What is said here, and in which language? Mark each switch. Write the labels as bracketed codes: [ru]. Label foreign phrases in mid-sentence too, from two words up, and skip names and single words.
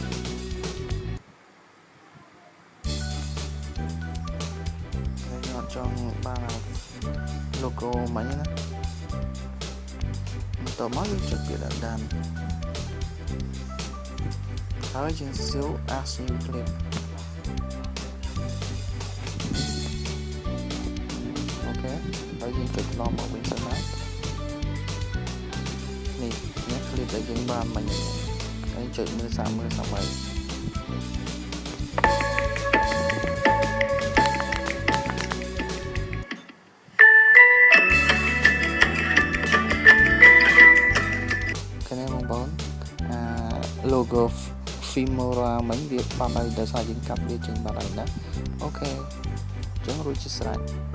[km] ហើយយើងអត់ចង់បាន logo មិញណាបន្ទាប់មកយើងចុចពីដានហើយយើង [en] save as new clip [km] អូខេហើយយើងចុចឡងមកវិញសិនណានេះคลิปដែលយើងបានមិញហើយចុចមើលសាមើលសាមើល ខាងនេះបងប្អូនlogo Filmora មិញវាបាត់ហើយដោយសារយើងកាប់វាចេញបាត់ហើយណាអូខេអញ្ចឹងរួចជាស្រេច